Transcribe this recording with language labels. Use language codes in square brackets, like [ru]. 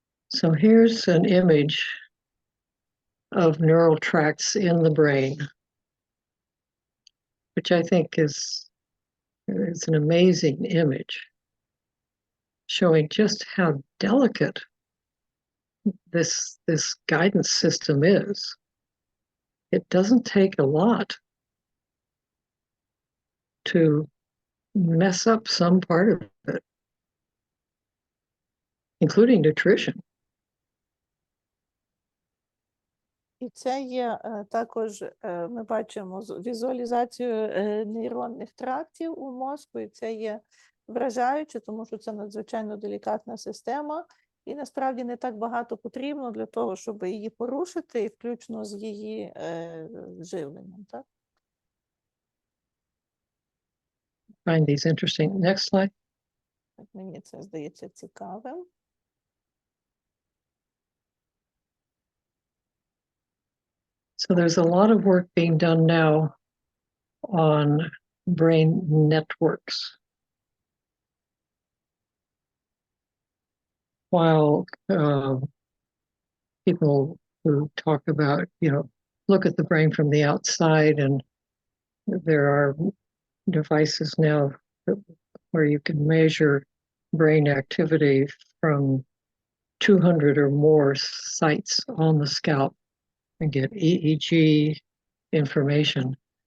[en] So here's an image of neural tracts in the brain, which I think is an amazing image, showing just how delicate this guidance system is. It doesn't take a lot to mess up some part of it, including nutrition. [uk] І це є також, ми бачимо візуалізацію нейронних трактів у мозку, і це є вражаюче, тому що це надзвичайно делікатна система, і насправді не так багато потрібно для того, щоб її порушити, і включно з її живленням. Так? [en] Find these interesting. Next slide. [uk] Мені це здається цікавим. [en] So there's a lot of work being done now on brain networks. While people who talk about, look at the brain from the outside, and there are devices now where you can measure brain activity from 200 or more sites on the scalp and get EEG information.